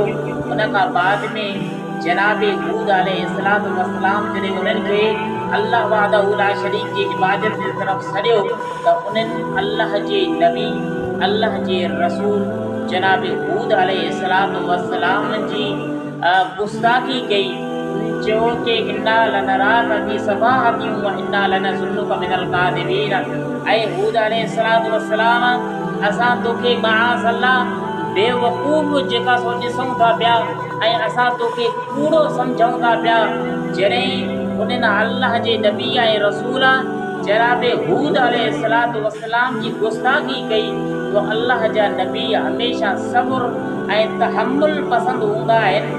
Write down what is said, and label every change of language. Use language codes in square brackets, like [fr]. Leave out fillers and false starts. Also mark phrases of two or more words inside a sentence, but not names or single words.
[sd] उन खां बाद में जनाब हूद [ar] عليه الصلاة والسلام [sd] जॾहिं उन्हनि खे [ar] الله وحده لا شريك [sd] जी इबादत जे तरफ़ सॾियो त उन्हनि अल्लाह जे नबी अल्लाह जे रसूल जनाब हूद [ar] عليه الصلاة والسلام [sd] जी गुस्ताखी कई। चयो कि [ar] إنا لنراك في سفاهة وإنا لنظنك من الكاذبين. [sd] ऐं हूद [ar] عليه الصلاة والسلام [sd] असां तोखे माअज़ल्लाह बेवकूफ़ जेका सो ॾिसूं था पिया ऐं असां तोखे कूड़ो सम्झूं था पिया। जॾहिं उन्हनि अल्लाह जे नबी ऐं रसूल जनाब हूद [ar] عليه الصلاة والسلام [sd] जी गुस्ताखी कई तो अल्लाह जा नबी हमेशह सब्र ऐं तहम्मुल पसंदि हूंदा आहिनि।